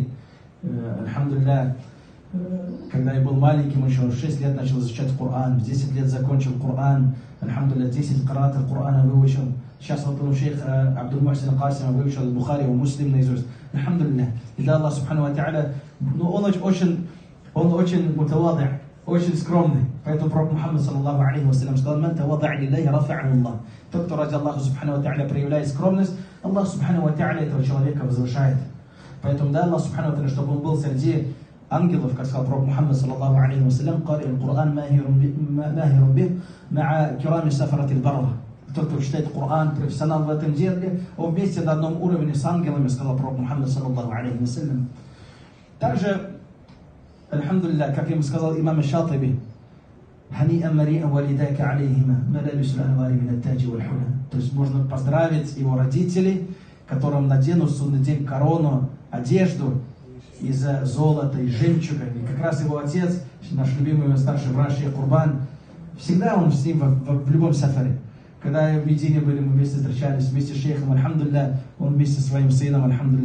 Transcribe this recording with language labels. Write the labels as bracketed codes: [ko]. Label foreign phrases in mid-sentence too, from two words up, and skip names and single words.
[ru] Альхамдулилля, когда я был маленьким, еще в 6 лет начал изучать Коран, в 10 лет закончил Коран, альхамдулилля, 10 караатов Корана выучил. Сейчас вот у шейх Абдул Мухсин Касима выучил Бухари и Муслим наизусть. [ar] Альхамдулилля. [ru] И для Аллаха [ar] سبحانه وتعالى, [ru] он очень мутавади, очень скромный. Поэтому пророк Мухаммад [ar] صلى الله عليه وسلم сказал: «من تواضع لله رفعه الله». [ru] Тот, кто ради Аллаха [ar] سبحانه وتعالى [ru] проявляет скромность, Аллах [ar] سبحانه وتعالى [ru] этого человека возвышает. Поэтому да, [ar] الله سبحانه وتعالى, [ru] чтобы он был среди ангелов, как сказал пророк Мухаммад [ar] صلى الله عليه وسلم, «قارئ القرآن ماهر به مع كرام السفرة البررة». [ru] Тот, кто читает Коран, профессионал в этом деле, он вместе на одном уровне с ангелами, сказал пророк Мухаммад [ar] صلى الله عليه وسلم. [ru] Также, альхамдулилля, как ему сказал имам Шатиби, [ar] «هنيئا مريئا والداك عليهما ملابس أنوار من التاج والحلى». [ru] То есть можно поздравить его родителей, которым наденут в судный день корону, одежду из золота и жемчуга. И как раз его отец, наш любимый старший брат шейх Курбан, всегда он с ним в любом сафаре. Когда в Медине были, мы вместе встречались, вместе с шейхом, альхамдулилля, он вместе со своим сыном, альхамдулилля.